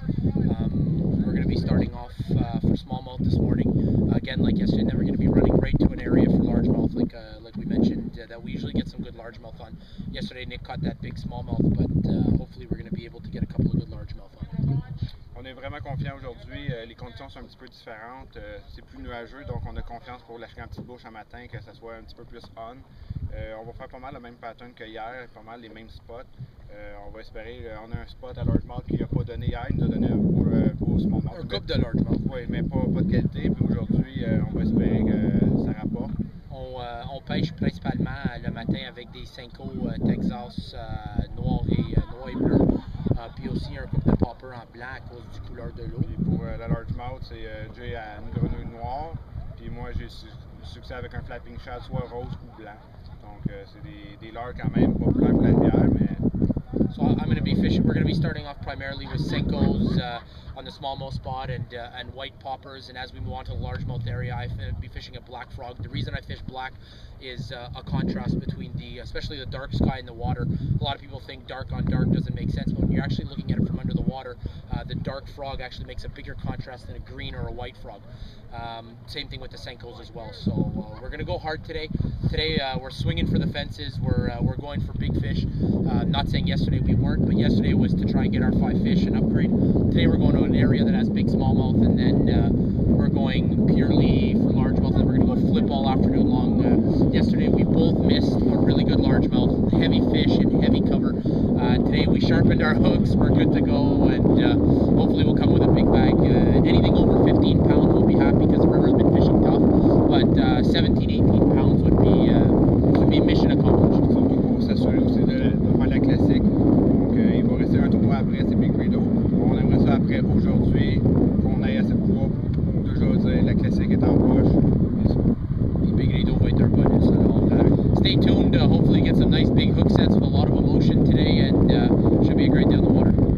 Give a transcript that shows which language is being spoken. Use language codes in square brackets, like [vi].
[en] We're going to be starting off for smallmouth this morning. Again, like yesterday, and then we're going to be running right to an area for largemouth, like we mentioned, that we usually get some good largemouth on. Yesterday, Nick caught that big smallmouth, but hopefully we're going to be able to get a couple of good largemouth on it. [fr] On est vraiment confiant aujourd'hui. Les conditions sont un petit peu différentes. C'est plus nuageux, donc on a confiance pour lâcher un petit bouche un matin, que ça soit un petit peu plus on. On va faire pas mal le même pattern que hier, pas mal les mêmes spots. On va espérer, on a un spot à largemouth qu'il n'a pas donné hier, il nous a donné un beau smallmouth. Un couple de largemouth. Oui, mais pas de qualité. Puis aujourd'hui, on va espérer que ça rapporte. On pêche principalement le matin avec des Senko Texas noirs et bleus. Puis aussi un couple de popper en blanc à cause du couleur de l'eau. Pour la largemouth, c'est Jay à une grenouille noire. Puis moi, j'ai succès avec un flapping shad, soit rose ou blanc. Donc c'est des leurres quand même populaires pour la rivière, mais... [en] So I'm going to be fishing. We're going to be starting off primarily with Senkos on the smallmouth spot and white poppers. And as we move on to the largemouth area, I'm going to be fishing a black frog. The reason I fish black is a contrast between especially the dark sky and the water. A lot of people think dark on dark doesn't make sense, but when you're actually looking at it from under the water, the dark frog actually makes a bigger contrast than a green or a white frog. Same thing with the Senkos as well. So we're going to go hard today. Today we're swinging for the fences. We're going for big fish. Not saying yesterday we weren't, but yesterday was to try and get our 5 fish and upgrade. Today we're going to an area that has big smallmouth, and then we're going purely for largemouth, and we're going to go flip all afternoon long. Yesterday we both missed a really good largemouth, heavy fish and heavy cover. Today we sharpened our hooks, we're good to go, and hopefully we'll come with a big bag. Anything over 15 pounds we'll be happy because the river's been fishing tough, but 17, 18 pounds would be mission accomplished. [fr] Surtout pour s'assurer aussi de faire la classique. Donc il va rester un tournoi après, c'est Big Rideau. On aimerait ça après aujourd'hui qu'on aille à cette proie pour toujours dire la classique est en poche. Big Rideau va être un bonus. [en] Stay tuned, hopefully get some nice big hook sets with a lot of emotion today, and should be a great day on the water.